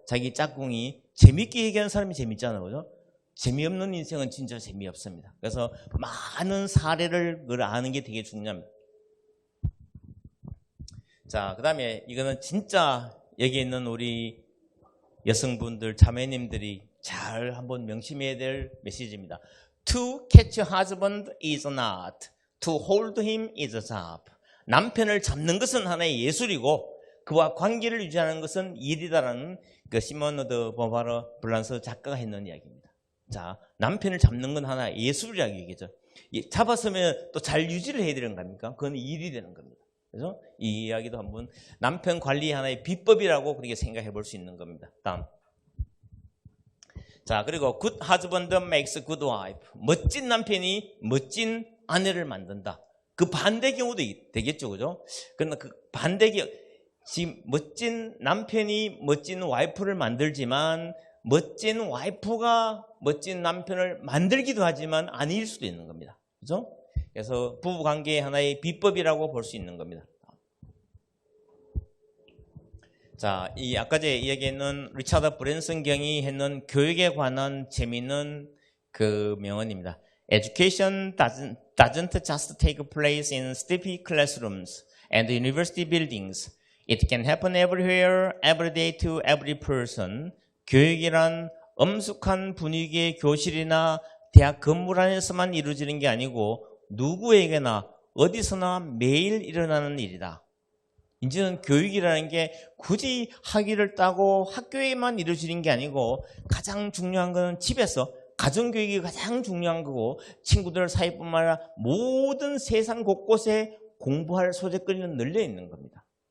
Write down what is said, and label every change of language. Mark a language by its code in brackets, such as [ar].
[ko] 자기 짝꿍이 재밌게 얘기하는 사람이 재밌잖아요. 그죠? 재미없는 인생은 진짜 재미없습니다. 그래서 많은 사례를 아는 게 되게 중요합니다. 자, 그 다음에 이거는 진짜 여기 있는 우리 여성분들, 자매님들이 잘 한번 명심해야 될 메시지입니다. [en] To catch a husband is an art. To hold him is a job. [ko] 남편을 잡는 것은 하나의 예술이고 그와 관계를 유지하는 것은 일이다라는 그 시몬 드 보바르 블란스 작가가 했는 이야기입니다. 자, 남편을 잡는 건 하나의 예술이라고 얘기죠. 잡았으면 또 잘 유지를 해야 되는 겁니까? 그건 일이 되는 겁니다. 그래서 이 이야기도 한번 남편 관리 하나의 비법이라고 그렇게 생각해 볼 수 있는 겁니다. 다음. 자, 그리고 [en] good husband makes good wife. [ko] 멋진 남편이 멋진 아내를 만든다. 그 반대 경우도 되겠죠, 그죠? 그러나 그 반대 경우, 지금 멋진 남편이 멋진 와이프를 만들지만 멋진 와이프가 멋진 남편을 만들기도 하지만 아닐 수도 있는 겁니다. 그죠? 그래서 부부 관계의 하나의 비법이라고 볼 수 있는 겁니다. 자, 이 아까 제가 이야기했는 리차드 브랜슨 경이 했는 교육에 관한 재미있는 그 명언입니다. [en] Education doesn't just take place in stuffy classrooms and university buildings. It can happen everywhere, every day to every person. [ko] 교육이란 엄숙한 분위기의 교실이나 대학 건물 안에서만 이루어지는 게 아니고 누구에게나 어디서나 매일 일어나는 일이다. 이제는 교육이라는 게 굳이 학위를 따고 학교에만 이루어지는 게 아니고 가장 중요한 건 집에서 가정교육이 가장 중요한 거고 친구들 사이뿐만 아니라 모든 세상 곳곳에 공부할 소재거리는 널려 있는 겁니다.